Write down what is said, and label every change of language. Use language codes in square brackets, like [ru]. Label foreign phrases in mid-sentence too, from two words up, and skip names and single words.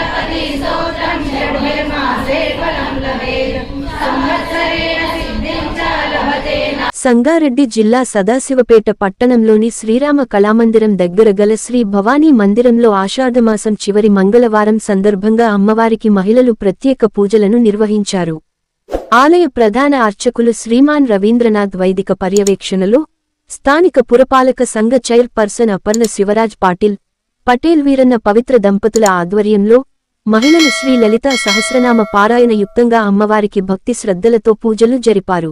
[sa] गणपति स्तोत्रं षड्भिर्मासे फलं लभेत् संवत्सरेण सिद्धिं च लभते। [te] సంగారెడ్డి జిల్లా సదాశివపేట పట్టణంలోని శ్రీరామ కళామందిరం దగ్గర గల శ్రీ భవానీ మందిరంలో ఆషాఢమాసం చివరి మంగళవారం సందర్భంగా అమ్మవారికి మహిళలు ప్రత్యేక పూజలను నిర్వహించారు. ఆలయ ప్రధాన అర్చకులు శ్రీమాన్ రవీంద్రనాథ్ వైదిక పర్యవేక్షణలో స్థానిక పురపాలక సంఘ చైర్పర్సన్ అపర్ణ శివరాజ్ పటేల్ వీరన్న పవిత్ర దంపతుల ఆధ్వర్యంలో మహిళలు శ్రీ లలితా సహస్రనామ పారాయణ యుక్తంగా అమ్మవారికి భక్తి శ్రద్ధలతో పూజలు జరిపారు.